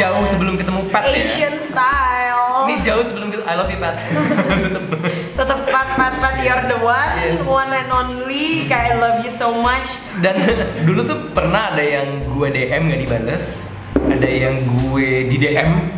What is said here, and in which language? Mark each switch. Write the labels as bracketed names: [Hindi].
[Indonesian] jauh sebelum ketemu Pat ya. [English] Asian style. [Indonesian] Ini jauh sebelum ketemu [English] I love you [Indonesian] Pat. Tetep [English] Pat you're the one and only. [Indonesian] Kayak [English] I love you so much. [Indonesian] Dan dulu tuh pernah ada yang gue DM nggak dibales, ada yang gue di DM.